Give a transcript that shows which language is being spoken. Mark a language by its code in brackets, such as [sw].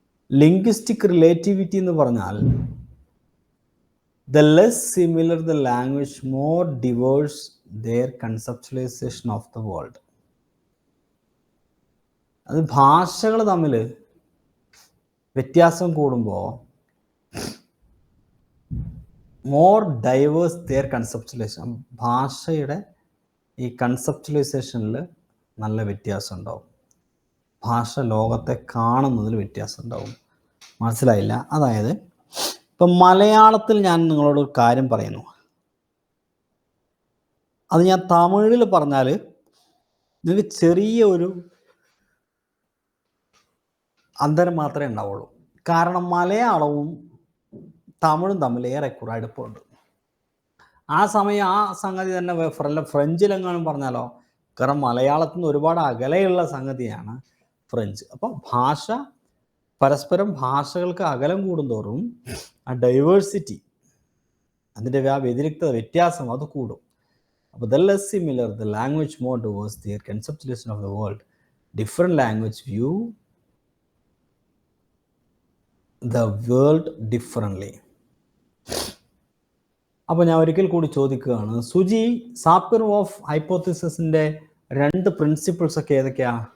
[ml] Linguistic relativity എന്ന് പറഞ്ഞാൽ [en] the less similar the language, more diverse their conceptualization of the world. [ml] അത് ഭാഷകൾ തമ്മിൽ വ്യത്യാസം കൂടുമ്പോൾ [en] more diverse their conceptualization, [ml] ഭാഷയുടെ ഈ കൺസെപ്ച്വലൈസേഷനിൽ നല്ല വ്യത്യാസം ഉണ്ടാവും. ഭാഷ ലോകത്തെ കാണുന്നതിൽ വ്യത്യാസം ഉണ്ടാവും. മനസ്സിലായില്ല? അതായത് ഇപ്പം മലയാളത്തിൽ ഞാൻ നിങ്ങളോട് ഒരു കാര്യം പറയുന്നു, അത് ഞാൻ തമിഴിൽ പറഞ്ഞാൽ നിങ്ങൾക്ക് ചെറിയ ഒരു അന്തരം മാത്രമേ ഉണ്ടാവുള്ളൂ. കാരണം മലയാളവും തമിഴും തമ്മിൽ ഏറെക്കുറെ അടുപ്പമുണ്ട്. ആ സമയം ആ സംഗതി തന്നെ ഫ്രഞ്ചിലെങ്ങാനും പറഞ്ഞാലോ, കാരണം മലയാളത്തിൽ നിന്ന് ഒരുപാട് അകലെയുള്ള സംഗതിയാണ് ഫ്രഞ്ച്. അപ്പോൾ ഭാഷ പരസ്പരം ഭാഷകൾക്ക് അകലം കൂടുന്തോറും ആ ഡൈവേഴ്സിറ്റി, അതിൻ്റെ വ്യതിരിക്ത വ്യത്യാസം അത് കൂടും. [en] അപ്പോൾ the less similar the language, more diverse their conceptualization of the world. Different language view the world differently. [ml] അപ്പോൾ ഞാൻ ഒരിക്കൽ കൂടി ചോദിക്കുകയാണ്, സുജി, സാപ്പിറോവ് ഹൈപ്പോത്തിസിന്റെ 2 പ്രിൻസിപ്പിൾസ് ഒക്കെ ഏതൊക്കെയാ?